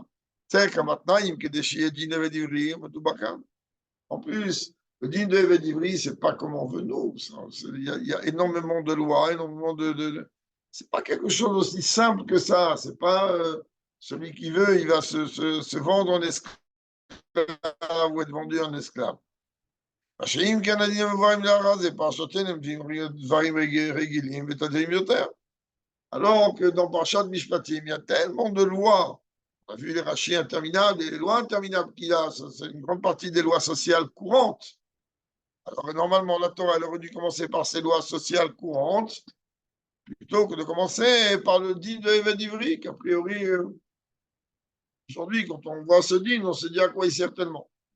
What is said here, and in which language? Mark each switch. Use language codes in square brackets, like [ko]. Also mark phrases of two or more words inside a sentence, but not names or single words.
[fr] C'est qu'en plus, le din de Eved Ivri, c'est pas comme on veut nous. Il y a énormément de lois, énormément c'est pas quelque chose aussi simple que ça. C'est pas celui qui veut, il va se vendre en esclave ou être vendu en esclave. [he] אם כן הדין המבוארים להלכה זה פרשותינו דברים רגילים ותדירים יותר. [fr] Alors que dans Parashat Mishpatim, il y a tellement de lois. On a vu les rachis interminables et les lois interminables qu'il y a. C'est une grande partie des lois sociales courantes. Alors normalement, la Torah, elle aurait dû commencer par ces lois sociales courantes, plutôt que de commencer par le din de Eved Ivri, qu'a priori, aujourd'hui, quand on voit ce din, on se dit à quoi il sert tellement.